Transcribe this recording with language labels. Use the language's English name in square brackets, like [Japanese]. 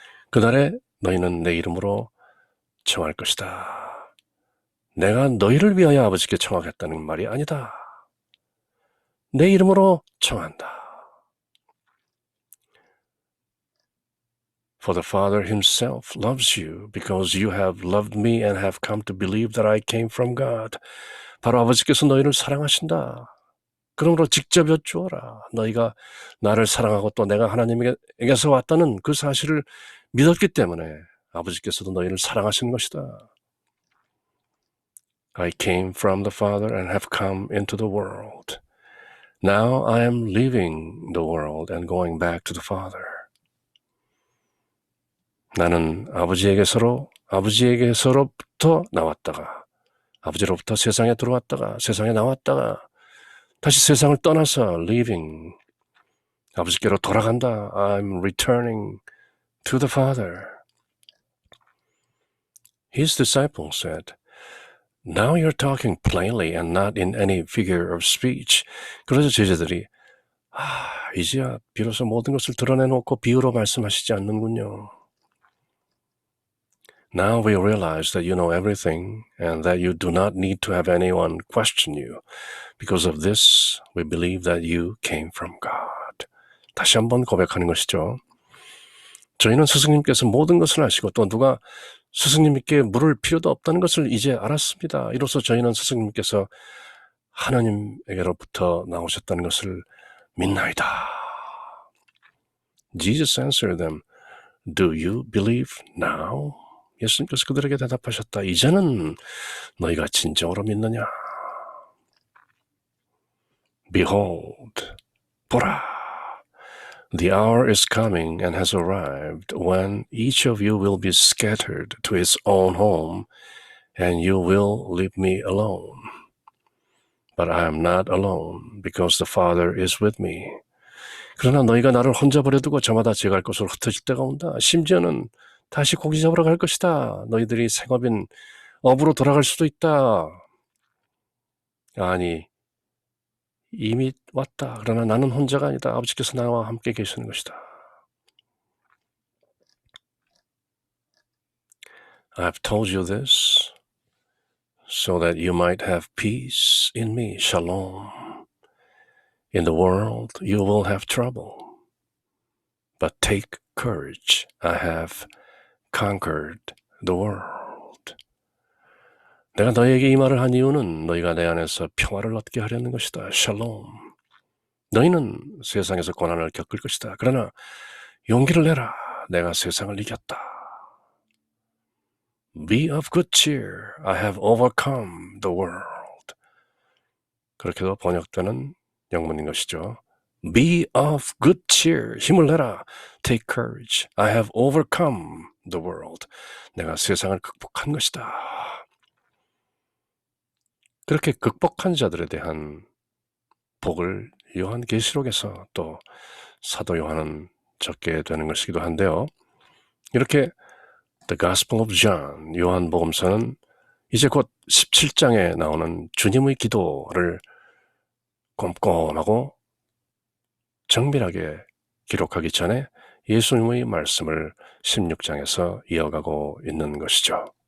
[Korean] 그날에 너희는 내 이름으로 청할 것이다. 내가 너희를 위하여 아버지께 청하겠다는 말이 아니다. 내 이름으로 청한다. [English] For the Father himself loves you because you have loved me and have come to believe that I came from God. [Korean] 바로 아버지께서 너희를 사랑하신다. 그러므로 직접 여쭈어라. 너희가 나를 사랑하고 또 내가 하나님에게서 왔다는 그 사실을 믿었기 때문에 아버지께서도 너희를 사랑하시는 것이다. [English] I came from the Father and have come into the world. Now I am leaving the world and going back to the Father. [Korean] 나는 아버지에게서로부터 나왔다가 아버지로부터 세상에 들어왔다가 세상에 나왔다가 다시 세상을 떠나서 [English] leaving [Korean] 아버지께로 돌아간다. [English] I'm returning to the Father. His disciples said, Now you're talking plainly and not in any figure of speech. [Korean] 그래서 제자들이 이제야 비로소 모든 것을 드러내놓고 비유로 말씀하시지 않는군요. [English] Now we realize that you know everything and that you do not need to have anyone question you. Because of this, we believe that you came from God. [Korean] 다시 한번 고백하는 것이죠. 저희는 스승님께서 모든 것을 아시고 또 누가 스승님께 물을 필요도 없다는 것을 이제 알았습니다. 이로써 저희는 스승님께서 하나님에게로부터 나오셨다는 것을 믿나이다. [English] Jesus answered them, Do you believe now? [Korean] 예수님께서 그들에게 대답하셨다. 이제는 너희가 진정으로 믿느냐? [English] Behold, [Korean] 보라. [English] The hour is coming and has arrived when each of you will be scattered to his own home and you will leave me alone. But I am not alone because the Father is with me. [Korean] 그러나 너희가 나를 혼자 버려두고 저마다 제 갈 곳으로 흩어질 때가 온다. 심지어는 다시 고기 잡으러 갈 것이다. 너희들이 생업인 업으로 돌아갈 수도 있다. 아니, 이미 왔다. 그러나 나는 혼자가 아니다. 아버지께서 나와 함께 계시는 것이다. [English] I've told you this so that you might have peace in me. Shalom. In the world you will have trouble. But take courage. I have conquered the world. [Korean] 내가 너희에게 이 말을 한 이유는 너희가 내 안에서 평화를 얻게 하려는 것이다. 샬롬. 너희는 세상에서 고난을 겪을 것이다. 그러나 용기를 내라. 내가 세상을 이겼다. [English] Be of good cheer. I have overcome the world. [Korean] 그렇게도 번역되는 영문인 것이죠. [English] Be of good cheer. [Korean] 힘을 내라. [English] Take courage. I have overcome the world. [Korean] 내가 세상을 극복한 것이다. 그렇게 극복한 자들에 대한 복을 요한계시록에서 또 사도 요한은 적게 되는 것이기도 한데요. 이렇게 The Gospel of John, 요한복음서는 이제 곧 17장에 나오는 주님의 기도를 꼼꼼하고 정밀하게 기록하기 전에 예수님의 말씀을 16장에서 이어가고 있는 것이죠.